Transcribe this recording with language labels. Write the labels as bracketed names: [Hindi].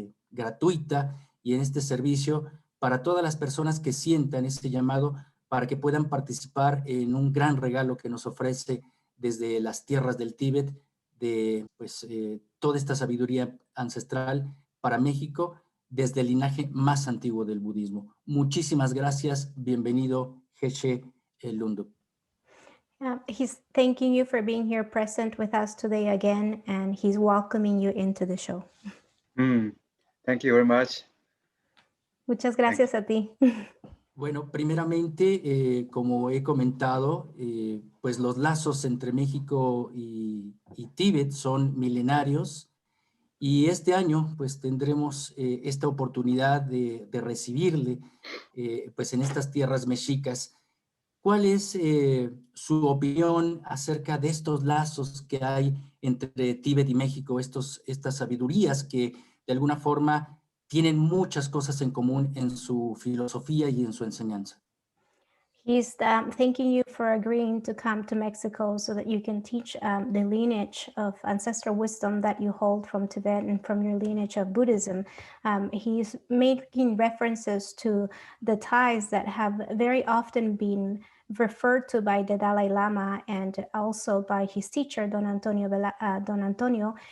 [Spanish] gratuita y en este servicio para todas las personas que sientan ese llamado para que puedan participar en un gran regalo que nos ofrece desde las tierras del Tíbet, de pues, toda esta sabiduría ancestral para México, desde el linaje más antiguo del budismo. Muchísimas gracias. Bienvenido, Geshe Lhundup. [English] He's thanking you for being here present with us today again, and he's welcoming you into the show. Thank you very much. [Spanish] Muchas gracias a ti. Bueno, primeramente, como he comentado, pues los lazos entre México y Tíbet son milenarios, y este año pues tendremos esta oportunidad de recibirle pues en estas tierras mexicas. ¿Cuál es su opinión acerca de estos lazos que hay entre Tíbet y México, estas sabidurías que de alguna forma tienen muchas cosas en común en su filosofía y en su enseñanza? [English] He's thanking you for agreeing to come to Mexico so that you can teach the lineage of ancestral wisdom that you hold from Tibet and from your lineage of Buddhism. He's making references to the ties that have very often been referred to by the Dalai Lama and also by his teacher, Don Antonio.